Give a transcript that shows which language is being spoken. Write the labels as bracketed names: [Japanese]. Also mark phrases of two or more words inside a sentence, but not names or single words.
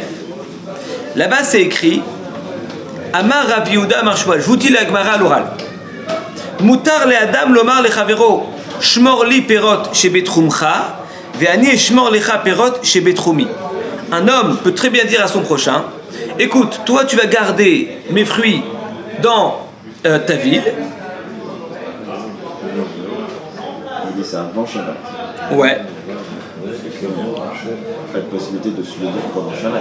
[French] Là-bas, c'est écrit [Hebrew] אמר רב יהודה אמר שמואל. [French] Je vous dis la Gemara à l'oral. [Hebrew] מותר לאדם לומר לחבירו שמור לי פירות שבתרומך ואני אשמור לך פירות שבתרומי. [French] un homme peut très bien dire à son prochain, écoute, toi tu vas garder mes fruits dans ta ville. Il dit ça avant Shabbat. Ouais. Pas de possibilité de se le dire pendant Shabbat.